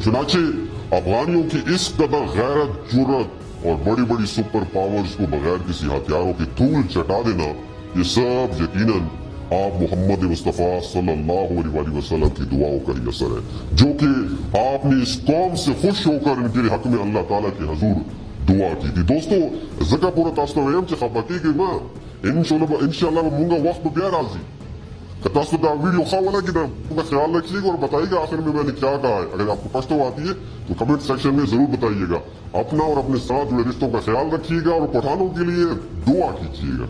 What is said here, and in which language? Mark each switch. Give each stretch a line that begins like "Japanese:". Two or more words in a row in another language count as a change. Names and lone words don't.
Urdu: چنانچہ افغانیوں کی اس قدر غیرت، جرت اور بڑی بڑی سپر پاورز کو بغیر کسی ہتھیاروں کے دھول چٹا دینا، یہ سب یقیناً آپ محمد مصطفیٰ صلی اللہ علیہ وسلم کی دعاؤں کا ہی اثر ہے، جو کہ آپ نے اس قوم سے خوش ہو کر ان کے حق میں اللہ تعالیٰ کے حضور دعا کی تھی۔
Pashto: دوستو ذکر پورا تاسو ویم چې خبرتی کې ما انشاءاللہ مونږه وخت به بیا راځي کہ تاسو دا ویڈیو خواہ لگی دا
Urdu: خیال رکھیے گا اور بتائیے گا آخر میں نے کیا کہا ہے۔ اگر آپ کو پشتو آتی ہے تو کمنٹ سیکشن میں ضرور بتائیے گا۔ اپنا اور اپنے ساتھ جڑے رشتوں کا خیال رکھیے گا اور پٹھانوں کے لیے دعا کیجیے گا۔